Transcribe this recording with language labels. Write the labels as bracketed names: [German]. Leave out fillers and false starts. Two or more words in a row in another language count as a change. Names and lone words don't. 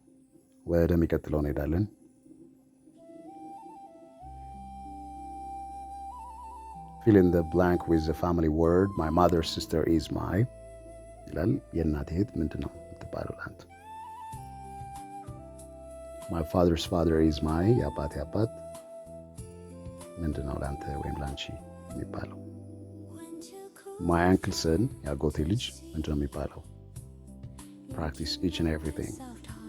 [Amharic] ወደሚቀጥለው እንሄዳለን። [English] fill in the blank with the family word my mother's sister is my [Amharic] ይላል። የእናቴ እህት ምንድን ነው የምትባለው ለአንተ? [English] my father's father is my [Amharic] የአባቴ አባት ምንድን ነው ለአንተ ወይም ለአንቺ የሚባለው? [English] my uncle's son [Amharic] የአጎቴ ልጅ ምንድን ነው የሚባለው? [English] practice each and everything